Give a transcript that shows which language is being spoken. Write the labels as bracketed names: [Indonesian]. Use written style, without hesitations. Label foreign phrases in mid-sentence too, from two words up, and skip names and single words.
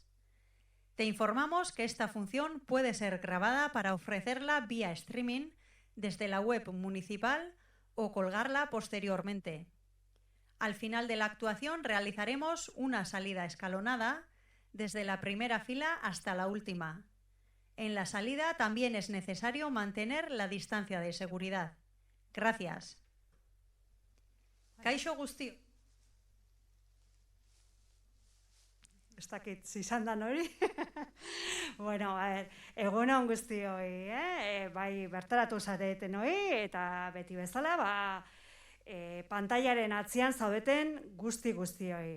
[Spanish] Te informamos que esta función puede ser grabada para ofrecerla vía streaming desde la web municipal o colgarla posteriormente. Al final de la actuación realizaremos una salida escalonada desde la primera fila hasta la última. En la salida también es necesario mantener la distancia de seguridad. Gracias. [Basque] Kaixo guztio. Ez dakit, zizan da hori? Bueno, egun on guztioi, bai bertaratu zareten hori, eta beti bezala, pantailaren atzean zaudeten guztioi.